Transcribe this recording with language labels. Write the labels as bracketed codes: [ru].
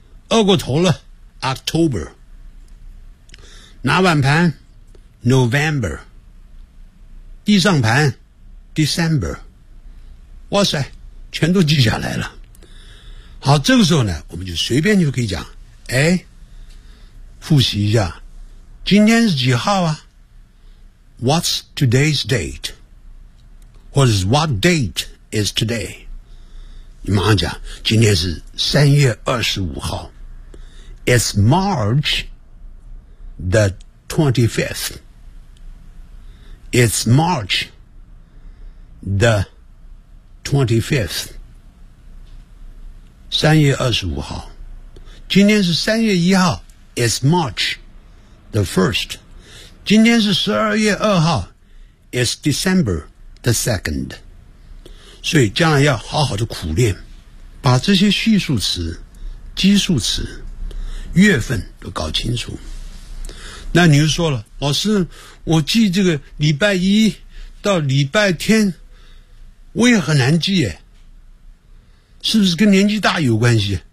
[zh] 饿过头了 October， 拿碗盘November， 地上盘 December， 哇塞，全都记下来了。好，这个时候呢，我们就随便就可以讲，哎，复习一下，今天是几号啊 ？ [en] What's today's date？ [zh] 或者是 [en] What date is today？ [zh] 你马上讲，今天是3月25号 ， [en] It's March the 25th。 It's March the 25th， [zh] 3月25号。今天是3月1号 ， [en] It's March the 1st。 [zh] 今天是12月2号 ， [en] It's December the 2nd。 [zh] 所以将来要好好的苦练，把这些序数词、基数词、月份都搞清楚。那你就说了，老师，我记这个礼拜一到礼拜天，我也很难记耶，是不是跟年纪大有关系？